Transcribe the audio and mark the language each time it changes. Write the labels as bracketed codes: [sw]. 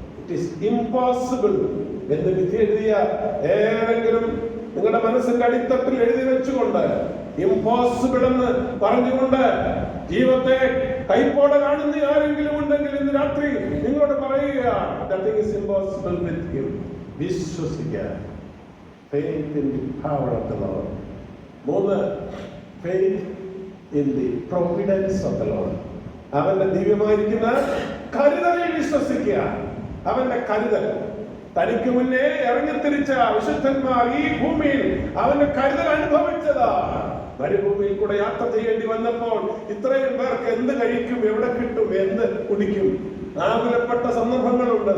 [en] it is impossible [ml] എന്ന് വിധി എഴുതിയ ഏതെങ്കിലും നിങ്ങളുടെ മനസ്സിന്റെ അടിത്തട്ടിൽ എഴുതി വെച്ചുകൊണ്ട്, ഇംപോസിബിൾ എന്ന് പറഞ്ഞുകൊണ്ട് ജീവിതത്തെ കൈപ്പോടെ കാണുന്ന ആരെങ്കിലും ഉണ്ടെങ്കിൽ ഇന്ന് രാത്രി നിങ്ങളോട് പറയുക, [en] nothing is impossible with him. [ml] വിശ്വസിക്കുക. [en] Faith in the power of the Lord. 3, faith in the providence of the Lord. [ml] അവന്റെ ദിവ്യമായിരിക്കുന്ന കരുതലിൽ വിശ്വസിക്കുക. അവന്റെ കരുതൽ, തനിക്ക് മുന്നേ ഇറങ്ങിത്തിരിച്ച വിശുദ്ധന്മാർ ഈ ഭൂമിയിൽ അവന്റെ കരുതൽ അനുഭവിച്ചതാണ്. മരുഭൂമിയിൽ കൂടെ യാത്ര ചെയ്യേണ്ടി വന്നപ്പോൾ ഇത്രയും പേർക്ക് എന്ത് കഴിക്കും, എവിടെ കിട്ടും, എന്ത് കുടിക്കും, ആകുലപ്പെട്ട സന്ദർഭങ്ങളുണ്ട്.